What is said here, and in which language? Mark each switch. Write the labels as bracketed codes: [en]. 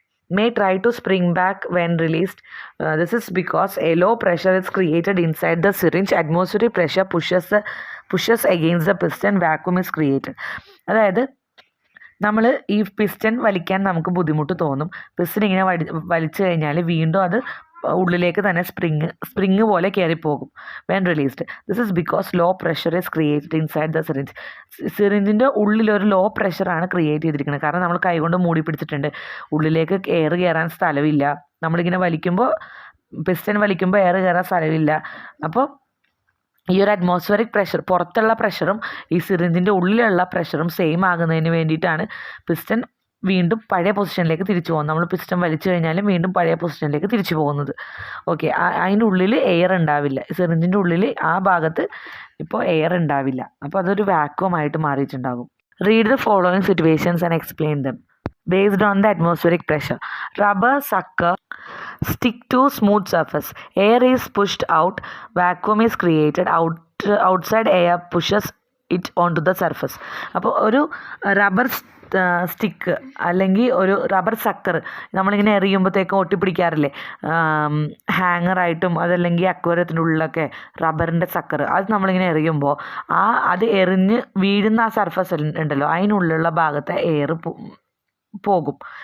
[en] May try to spring back when released. This is because a low pressure is created inside the syringe. Atmospheric pressure pushes against the piston. Vacuum is created. [ml] അതായത് നമ്മൾ ഈ piston വലിക്കാൻ നമുക്ക് ബുദ്ധിമുട്ട് തോന്നും. Piston ഇങ്ങനെ വലിച്ചു കഴിഞ്ഞാൽ വീണ്ടും അത് ഉള്ളിലേക്ക് തന്നെ സ്പ്രിങ് പോലെ കയറിപ്പോകും [en] When released. This is because low pressure is created inside the syringe. [ml] സിറിഞ്ചിൻ്റെ ഉള്ളിലൊരു ലോ പ്രഷറാണ് ക്രിയേറ്റ് ചെയ്തിരിക്കുന്നത്. കാരണം നമ്മൾ കൈകൊണ്ട് മൂടി പിടിച്ചിട്ടുണ്ട്, ഉള്ളിലേക്ക് എയർ കയറാൻ സ്ഥലമില്ല. നമ്മളിങ്ങനെ വലിക്കുമ്പോൾ പിസ്റ്റൺ വലിക്കുമ്പോൾ എയർ കയറാൻ സ്ഥലമില്ല. അപ്പോൾ ഈ ഒരു അറ്റ്മോസ്ഫിയറിക് പ്രഷർ, പുറത്തുള്ള പ്രഷറും ഈ സിറിഞ്ചിൻ്റെ ഉള്ളിലുള്ള പ്രഷറും സെയിം ആകുന്നതിന് വേണ്ടിയിട്ടാണ് പിസ്റ്റൺ വീണ്ടും പഴയ പൊസിഷനിലേക്ക് തിരിച്ചു പോകുന്നത്. നമ്മൾ പിസ്റ്റൺ വലിച്ചു കഴിഞ്ഞാലും വീണ്ടും പഴയ പൊസിഷനിലേക്ക് തിരിച്ചു പോകുന്നത്. ഓക്കെ, അതിൻ്റെ ഉള്ളിൽ എയർ ഉണ്ടാവില്ല. സിറിഞ്ചിൻ്റെ ഉള്ളിൽ ആ ഭാഗത്ത് ഇപ്പോൾ എയർ ഉണ്ടാവില്ല. അപ്പോൾ അതൊരു വാക്വമായിട്ട് മാറിയിട്ടുണ്ടാകും. [en] Read the following situations and explain them. Based on the atmospheric pressure, rubber sucker stick to smooth surface. Air is pushed out. Vacuum is created. Outside air pushes it onto the surface. [ml] അപ്പോൾ ഒരു rubber stick അല്ലെങ്കിൽ ഒരു rubber sucker നമ്മളിങ്ങനെ എറിയുമ്പോഴത്തേക്കും ഒട്ടിപ്പിടിക്കാറില്ലേ, ഹാങ്ങറായിട്ടും അതല്ലെങ്കിൽ അക്വേറിയത്തിൻ്റെ ഉള്ളിലൊക്കെ റബ്ബറിൻ്റെ sucker, അത് നമ്മളിങ്ങനെ എറിയുമ്പോൾ അത് എറിഞ്ഞ് വീഴുന്ന ആ സർഫസ് ഉണ്ടല്ലോ, അതിനുള്ളിലുള്ള ഭാഗത്തെ എയർ പോകും.